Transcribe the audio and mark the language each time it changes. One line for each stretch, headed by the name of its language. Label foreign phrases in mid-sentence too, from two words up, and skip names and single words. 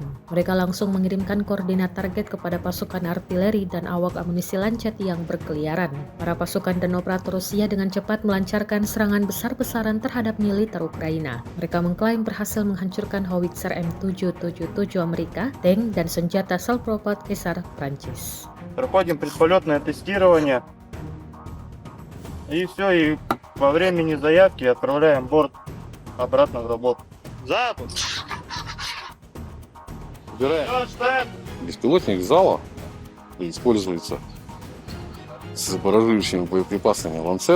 Indonesian: Mereka langsung mengirimkan koordinat target kepada pasukan artileri dan awak amunisi Lancet yang berkeliaran. Para pasukan dan operator Rusia dengan cepat melancarkan serangan besar-besaran terhadap militer Ukraina. Mereka mengklaim berhasil menghancurkan howitzer M777 Amerika, tank, dan senjata Self-Propelled Caesar Prancis.
Russian: Проходим предполетное тестирование. И все, и во времени заявки отправляем борт обратно в работу. Запуск! Убираем беспилотник зала и используется с баражирующими боеприпасами ланцет.